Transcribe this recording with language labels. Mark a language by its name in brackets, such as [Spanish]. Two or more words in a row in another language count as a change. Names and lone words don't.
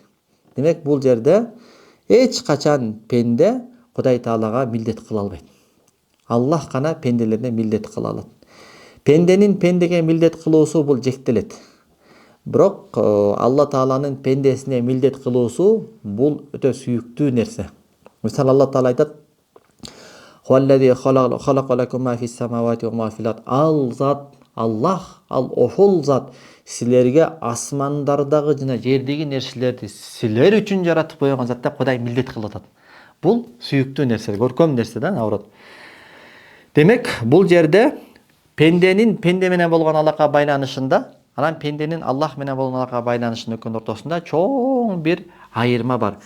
[Kyrgyz] Демек, бул жерде эч качан пенде Кудай Таалага милдет кыла албайт. Аллах гана пенделерге милдет кыла алат. Пенденин пендеге милдет кылуусу бул жектелет. Бирок Алла Тааланын пендесине милдет кылуусу бул өтө сүйүктүү нерсе. Мисалы Алла Таала айтат: [Arabic] هو الذي خلق لكم ما في السماوات وما في الأرض. [Kyrgyz] Ал зат Аллах, ал ошол зат силерге асмандардагы жана жердеги нерселерди силер үчүн жаратып койгон зат деп Кудай милдет кылып атат. Бул сүйүктүү нерсе, көркөм нерсе да, наоборот. Демек, бул жерде пенденин пенде менен болгон алака байланышында, анан пенденин Аллах менен болгон алака байланышынын экөөнүн ортосунда чоң бир айырма бар.